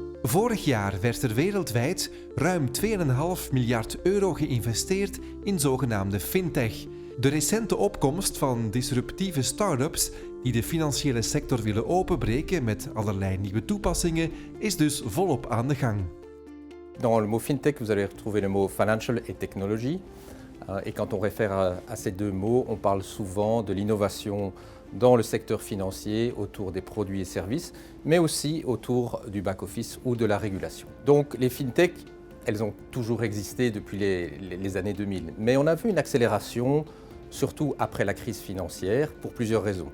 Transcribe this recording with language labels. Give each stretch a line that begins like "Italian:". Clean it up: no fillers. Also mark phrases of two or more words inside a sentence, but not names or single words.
Dutch: Vorig jaar werd er wereldwijd ruim 2,5 miljard euro geïnvesteerd in zogenaamde fintech. De recente opkomst van disruptieve start-ups die de financiële sector willen openbreken met allerlei nieuwe toepassingen is dus volop aan de gang.
French: Dans le mot fintech, vous allez retrouver le mot financial et technology. Et quand on réfère à ces deux mots, on parle souvent de l'innovation dans le secteur financier autour des produits et services, mais aussi autour du back-office ou de la régulation. Donc les fintech, elles ont toujours existé depuis les années 2000, mais on a vu une accélération, surtout après la crise financière, pour plusieurs raisons.